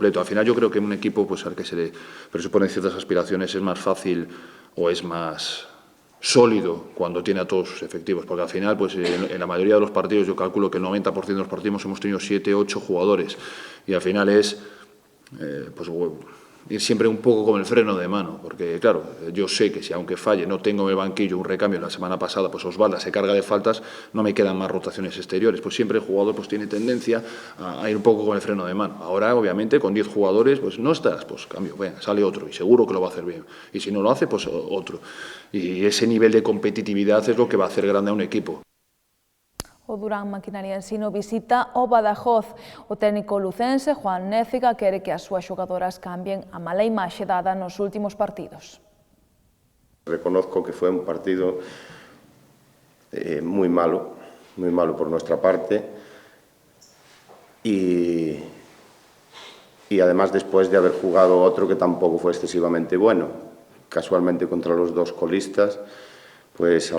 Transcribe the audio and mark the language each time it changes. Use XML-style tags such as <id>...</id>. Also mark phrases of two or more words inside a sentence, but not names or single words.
<es>Al final, yo creo que un equipo, pues, al que se le presuponen ciertas aspiraciones, es más fácil o es más sólido cuando tiene a todos sus efectivos, porque al final, pues, en la mayoría de los partidos, yo calculo que el 90% de los partidos hemos tenido 7, 8 jugadores, y al final es, pues, ir siempre un poco con el freno de mano, porque claro, yo sé que si aunque falle no tengo en el banquillo un recambio, la semana pasada pues Osvalda se carga de faltas, no me quedan más rotaciones exteriores, pues siempre el jugador pues tiene tendencia a ir un poco con el freno de mano. Ahora obviamente con 10 jugadores pues no estás, pues cambio, venga, sale otro y seguro que lo va a hacer bien, y si no lo hace pues otro, y ese nivel de competitividad es lo que va a hacer grande a un equipo.</es> <gl>O Durán Maquinaria Ensino visita o Badajoz. O técnico lucense, Juan Néciga, quere que as súas xogadoras cambien a mala imaxe dada nos últimos partidos.</gl> <es>Reconozco que fue un partido muy malo por nuestra parte y además después de haber jugado otro que tampoco fue excesivamente bueno, casualmente contra los dos colistas, pues a</es>